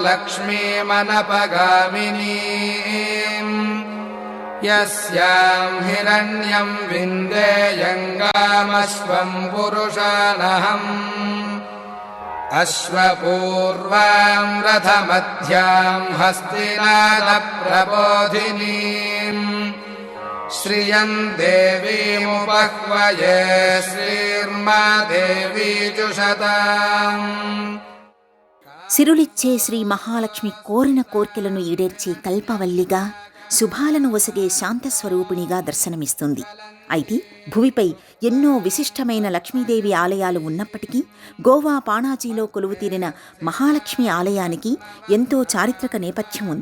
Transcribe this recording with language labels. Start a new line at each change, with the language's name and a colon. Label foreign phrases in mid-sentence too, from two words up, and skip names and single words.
Sanskrit: लक्ष्मीमनपगामिनीं यस्यां हिरण्यं विन्देयङ्गामश्वं पुरुषानहम् अश्वपूर्वां रथमध्यां हस्तिनादप्रबोधिनीं श्रियं देवीमुपह्वये श्रीर्मा देवी जुषताम्.
Telugu: సిరులిచ్చే శ్రీ మహాలక్ష్మి కోరిన కోర్కెలను ఈడేర్చే కల్పవల్లిగా, శుభాలను ఒసగే శాంతస్వరూపిణిగా దర్శనమిస్తుంది. అయితే భువిపై ఎన్నో విశిష్టమైన లక్ష్మీదేవి ఆలయాలు ఉన్నప్పటికీ గోవా పాణాజీలో కొలువుతీరిన మహాలక్ష్మి ఆలయానికి ఎంతో చారిత్రక నేపథ్యం ఉంది.